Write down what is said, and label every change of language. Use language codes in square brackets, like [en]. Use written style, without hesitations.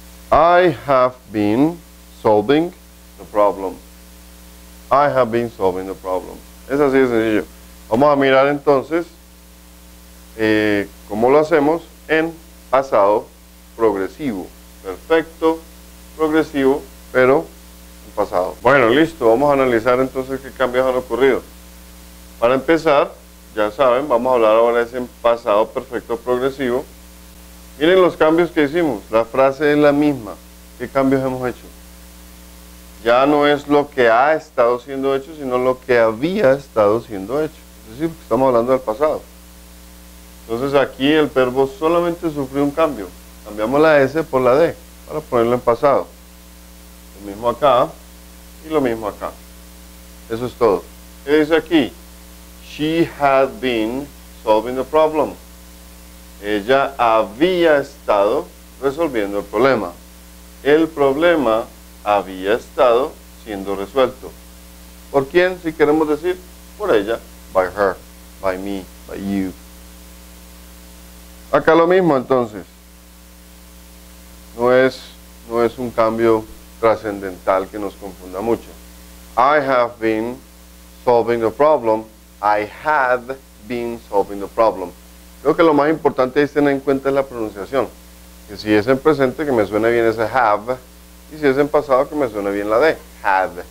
[en] I have been solving the problem. I have been solving the problem. [es] Es así de sencillo. Vamos a mirar entonces cómo lo hacemos en pasado progresivo. Perfecto, progresivo, pero en pasado. Bueno, listo. Vamos a analizar entonces qué cambios han ocurrido. Para empezar, ya saben, vamos a hablar ahora de ese pasado perfecto progresivo. Miren los cambios que hicimos. La frase es la misma. ¿Qué cambios hemos hecho? Ya no es lo que ha estado siendo hecho, sino lo que había estado siendo hecho. Es decir, estamos hablando del pasado. Entonces aquí el verbo solamente sufrió un cambio. Cambiamos la S por la D para ponerlo en pasado. Lo mismo acá y lo mismo acá. Eso es todo. ¿Qué dice aquí? [en] She had been solving the problem. [es] Ella había estado resolviendo el problema. El problema había estado siendo resuelto. ¿Por quién? Si queremos decir, por ella, [en] by her, by me, by you. [es] Acá lo mismo entonces. No es un cambio trascendental que nos confunda mucho. [en] I have been solving the problem. I had been solving the problem. [es] Creo que lo más importante es tener en cuenta la pronunciación. Que si es en presente, que me suene bien ese have. Y si es en pasado, que me suene bien la de had.